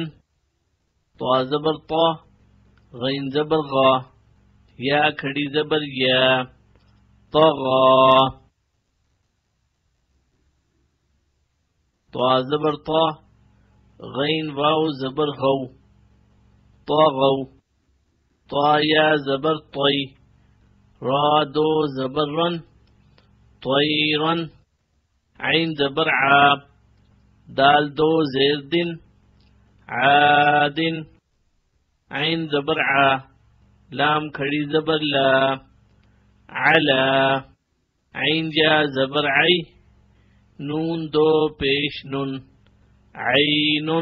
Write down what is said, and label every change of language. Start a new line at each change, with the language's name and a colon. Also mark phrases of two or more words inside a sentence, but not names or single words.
Urdu: طا زبر طا، غین زبر غا، یا کھڑی زبر یا، طغا. طا زبر طا، غین واو زبر غو، طغو. طا یا زبر طی، را دو زبر رن، طیرن. عین زبر عا، دال دو زیر دن، عادن. عین زبر عا، لام کھڑی زبر لا، علا. عین یا زبر عی، نون دو پیش نن، عینن.